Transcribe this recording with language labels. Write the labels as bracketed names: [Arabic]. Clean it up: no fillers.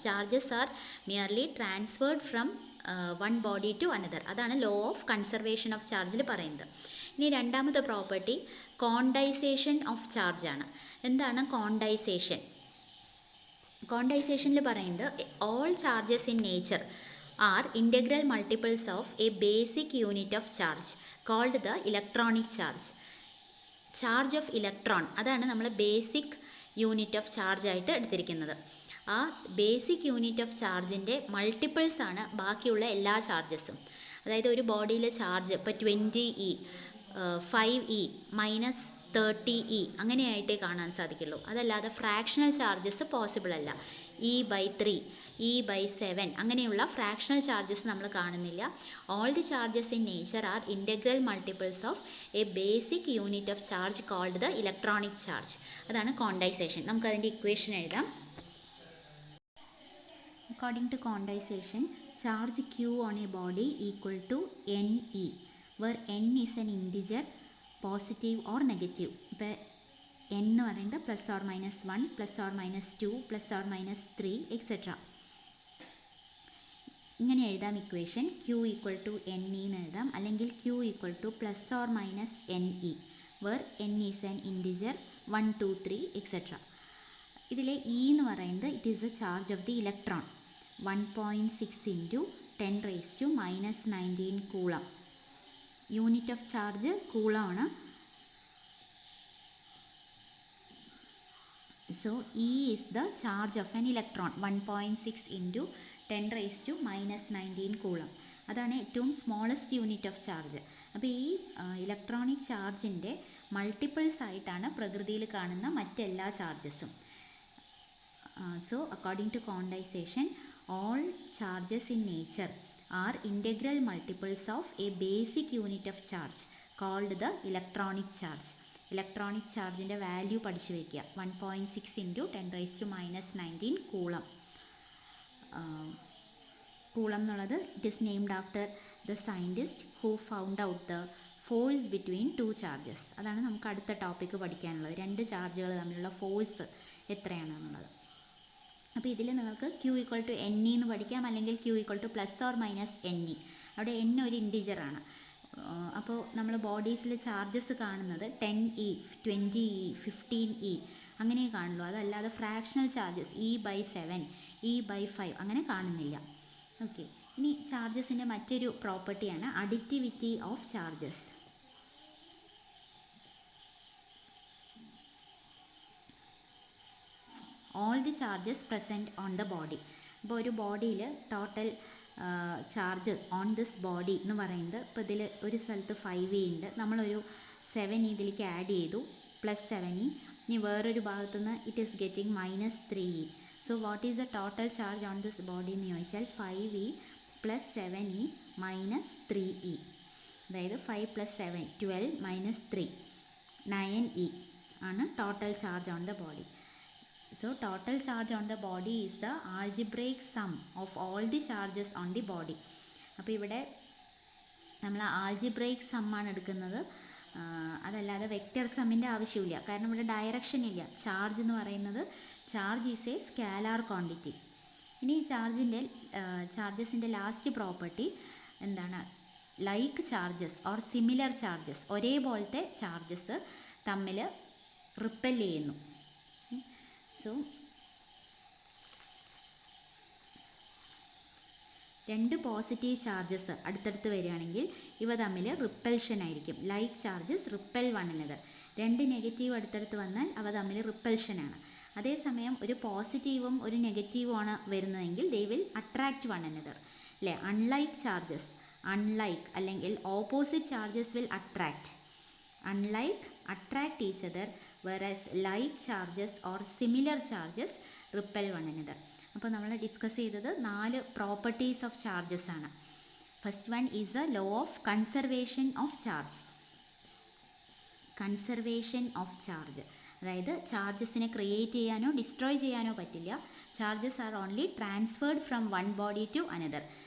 [English] Charges are merely transferred from one body to another. [Malayalam] അതാണ് law of conservation of ചാർജിൽ പറയുന്നത്. ഇനി രണ്ടാമത്തെ പ്രോപ്പർട്ടി കോണ്ടൈസേഷൻ ഓഫ് ചാർജ് ആണ്. എന്താണ് കോണ്ടൈസേഷൻ? കോണ്ടൈസേഷനിൽ പറയുന്നത് [English] All charges in nature are integral multiples of a basic unit of charge called the electronic charge. [Malayalam] Charge of electron, അതാണ് നമ്മൾ ബേസിക് യൂണിറ്റ് ഓഫ് ചാർജ് ആയിട്ട് എടുത്തിരിക്കുന്നത്. ആ ബേസിക് യൂണിറ്റ് ഓഫ് ചാർജിൻ്റെ മൾട്ടിപ്പിൾസ് ആണ് ബാക്കിയുള്ള എല്ലാ ചാർജസും. അതായത് ഒരു ബോഡിയിലെ ചാർജ് ഇപ്പോൾ 20e, 5e, 30e അങ്ങനെയായിട്ടേ കാണാൻ സാധിക്കുള്ളൂ. അതല്ലാതെ ഫ്രാക്ഷണൽ ചാർജസ് പോസിബിൾ അല്ല. E/3, E/7 അങ്ങനെയുള്ള ഫ്രാക്ഷണൽ ചാർജസ് നമ്മൾ കാണുന്നില്ല. [English] All the charges in nature are integral multiples of a basic unit of charge called the electronic charge. [Malayalam] അതാണ് ക്വാണ്ടൈസേഷൻ. നമുക്കതിൻ്റെ ഇക്വേഷൻ എഴുതാം. [English] According to quantization, charge Q on a body equal to NE, where N is an integer, positive or negative. [Malayalam] ഇപ്പോൾ N എന്ന് പറയുന്നത് +or-1, +or-2, +or-3, etc. ഇങ്ങനെ എഴുതാം equation. Q equal to NE എന്ന് എഴുതാം, അല്ലെങ്കിൽ Q equal to +or-NE, [English] where N is an integer, [Malayalam] 1, 2, 3, etc. ഇതിലെ E എന്ന് പറയുന്നത് [English] It is a charge of the electron. 1.6 into 10⁻⁻19 coulomb. [Malayalam] Unit of charge കൂളമാണ്. [English] So E is the charge of an electron. 1.6 into 10⁻⁻19 coulomb. [Malayalam] അതാണ് ഏറ്റവും smallest unit of charge. അപ്പോൾ ഈ electronic ചാർജിൻ്റെ multiples ആയിട്ടാണ് പ്രകൃതിയിൽ കാണുന്ന മറ്റെല്ലാ ചാർജസും. [English] So according to quantization, all charges in nature are integral multiples of a basic unit of charge called the electronic charge. [Malayalam] Electronic ചാർജിൻ്റെ value പഠിച്ചു വയ്ക്കുക. 1.6 into 10⁻⁻19 കൂളം. കൂളം എന്നുള്ളത് [English] It is named after the scientist who found out the force between two charges. [Malayalam] അതാണ് നമുക്ക് അടുത്ത topic പഠിക്കാനുള്ളത്. രണ്ട് ചാർജുകൾ തമ്മിലുള്ള ഫോഴ്സ് എത്രയാണെന്നുള്ളത്. അപ്പോൾ ഇതിൽ നിങ്ങൾക്ക് Q equal to NE എന്ന് പഠിക്കാം, അല്ലെങ്കിൽ Q equal to +or-NE. അവിടെ N ഒരു ഇൻറ്റിജറാണ്. അപ്പോൾ നമ്മൾ ബോഡീസിൽ ചാർജസ് കാണുന്നത് 10e, 20e, 15e അങ്ങനെ കാണുള്ളൂ. അതല്ലാതെ ഫ്രാക്ഷണൽ ചാർജസ് E/7, E/5 അങ്ങനെ കാണുന്നില്ല. ഓക്കെ, ഇനി ചാർജസിൻ്റെ മറ്റൊരു പ്രോപ്പർട്ടിയാണ് additivity of charges. [English] All the charges present on the body. [Malayalam] ഇപ്പോൾ ഒരു ബോഡിയിൽ total charge on this body എന്ന് പറയുന്നത്, ഇപ്പോൾ ഇതിൽ ഒരു സ്ഥലത്ത് 5e ഉണ്ട്, നമ്മളൊരു 7e ഇതിലേക്ക് ആഡ് ചെയ്തു, +7e. ഇനി വേറൊരു ഭാഗത്തുനിന്ന് [English] It is getting -3e. So what is the total charge on this body [Malayalam] എന്ന് ചോദിച്ചാൽ [English] 5e + 7e - 3e. [Malayalam] അതായത് 5 + 7 12 - 3 9e ആണ് total charge on the body. [English] So total charge on the body is the algebraic sum of all the charges on the body. [Malayalam] അപ്പോൾ ഇവിടെ നമ്മൾ algebraic സമ്മാണ് എടുക്കുന്നത്, അതല്ലാതെ vector സമ്മിൻ്റെ ആവശ്യമില്ല. കാരണം ഇവിടെ ഡയറക്ഷൻ ഇല്ല. ചാർജ് എന്ന് പറയുന്നത് charge is A scalar quantity. ഇനി ചാർജസിൻ്റെ ലാസ്റ്റ് പ്രോപ്പർട്ടി എന്താണ്? Like charges or similar charges, ഒരേപോലത്തെ ചാർജസ് തമ്മിൽ റിപ്പൽ ചെയ്യുന്നു. സോ രണ്ട് പോസിറ്റീവ് ചാർജസ് അടുത്തടുത്ത് വരികയാണെങ്കിൽ ഇവ തമ്മിൽ റിപ്പൽഷൻ ആയിരിക്കും. [English] Like charges repel one another. [Malayalam] രണ്ട് നെഗറ്റീവ് അടുത്തടുത്ത് വന്നാൽ അവ തമ്മിൽ റിപ്പൽഷനാണ്. അതേസമയം ഒരു പോസിറ്റീവും ഒരു നെഗറ്റീവും ആണ് വരുന്നതെങ്കിൽ [English] they will attract one another, [Malayalam] അല്ലേ? [English] Unlike charges, unlike അല്ലെങ്കിൽ opposite charges will attract. Unlike attract each other, whereas like charges or similar charges repel one another. [Malayalam] അപ്പോൾ നമ്മൾ ഡിസ്കസ് ചെയ്തത് 4 പ്രോപ്പർട്ടീസ് ഓഫ് ചാർജസ് ആണ്. [English] First one is a law of conservation of charge. [Malayalam] Conservation of charge, അതായത് ചാർജസിനെ create ചെയ്യാനോ destroy ചെയ്യാനോ പറ്റില്ല. [English] Charges are only transferred from one body to another.